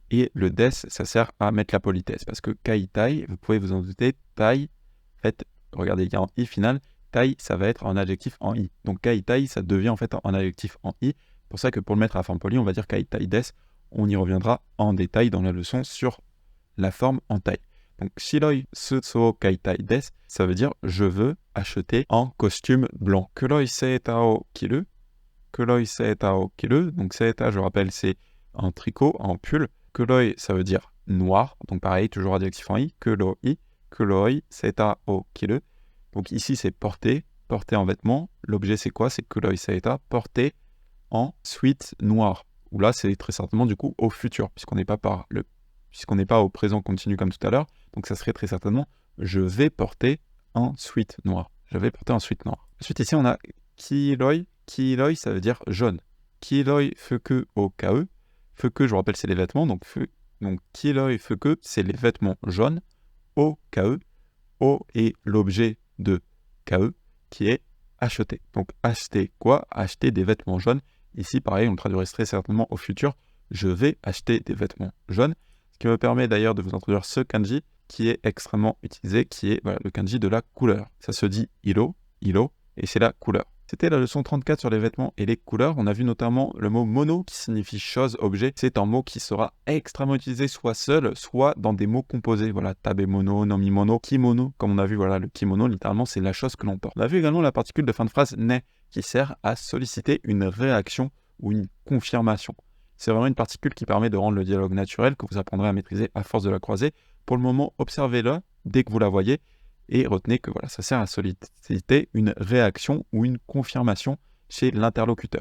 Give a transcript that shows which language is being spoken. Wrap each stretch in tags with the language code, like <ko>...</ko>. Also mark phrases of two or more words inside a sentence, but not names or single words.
<fr>Et le des, ça sert à mettre la politesse. Parce que kaitai, vous pouvez vous en douter, tai, en fait, regardez, il y a un i final. Tai, ça va être en adjectif en i. Donc kaitai, ça devient en fait en adjectif en i. C'est pour ça que pour le mettre à la forme polie, on va dire</fr> <ja>買いたいです.</ja> <fr>On y reviendra en détail dans la leçon sur la forme en taille. Donc,</fr> <ja>白いスーツ買いたいです,</ja> <fr>ça veut dire je veux acheter en costume blanc.</fr> <ja>黒いセーターを着る。黒いセーターを着る.</ja> <fr>Donc, seita, je rappelle, c'est un tricot, un pull. Kuroi, ça veut dire noir. Donc, pareil, toujours adjectif en i. Kuroi.</fr> <ja>黒いセーターを着る.</ja> <fr>Donc, ici, c'est porter, porter en vêtements. L'objet, c'est quoi? C'est</fr> <ja>黒いセーター,</ja> <fr>porter en suite noire, où là c'est très certainement du coup au futur, puisqu'on n'est pas au présent continu comme tout à l'heure, donc ça serait très certainement je vais porter un suite noir. Je vais porter un suite noir. Ensuite ici on a kiroi, kiroi ça veut dire jaune.</fr> <ja>黄色い服を買え,</ja> <fr>fuku je vous rappelle c'est les vêtements, donc</fr> <ja>黄色い服</ja> <fr>c'est les vêtements jaunes,</fr> <ja>を買え,</ja> <fr>o est l'objet de kae qui est acheter. Donc acheter quoi? Acheter des vêtements jaunes. Ici, pareil, on le traduirait très certainement au futur. Je vais acheter des vêtements jaunes. Ce qui me permet d'ailleurs de vous introduire ce kanji qui est extrêmement utilisé, qui est le kanji de la couleur. Ça se dit iro, et c'est la couleur. C'était la leçon 34 sur les vêtements et les couleurs. On a vu notamment le mot mono qui signifie chose, objet. C'est un mot qui sera extrêmement utilisé soit seul, soit dans des mots composés. Voilà,</fr> <ja>食べ物、飲み物、着物.</ja> <fr>Comme on a vu, voilà, le kimono, littéralement, c'est la chose que l'on porte. On a vu également la particule de fin de phrase ne qui sert à solliciter une réaction ou une confirmation. C'est vraiment une particule qui permet de rendre le dialogue naturel que vous apprendrez à maîtriser à force de la croiser. Pour le moment, observez-la dès que vous la voyez. Et retenez que voilà, ça sert à solliciter une réaction ou une confirmation chez l'interlocuteur.</fr>